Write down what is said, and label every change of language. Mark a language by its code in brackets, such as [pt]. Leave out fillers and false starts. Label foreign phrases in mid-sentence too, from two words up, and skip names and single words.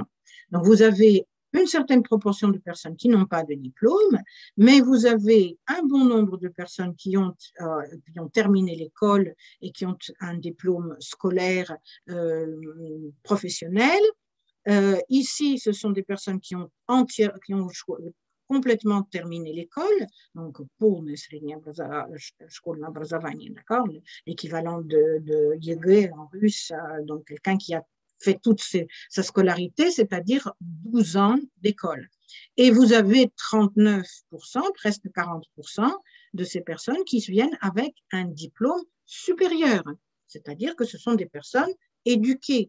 [fr] Donc, vous avez une certaine proportion de personnes qui n'ont pas de diplôme, mais vous avez un bon nombre de personnes qui ont terminé l'école et qui ont un diplôme scolaire professionnel. Ici, ce sont des personnes qui ont complètement terminé l'école, donc [ru] полное среднее школьное образование, [fr] d'accord, l'équivalent de ЕГЭ en russe, donc quelqu'un qui a fait toute sa scolarité, c'est-à-dire 12 ans d'école. Et vous avez 39%, presque 40% de ces personnes qui viennent avec un diplôme supérieur, c'est-à-dire que ce sont des personnes éduquées.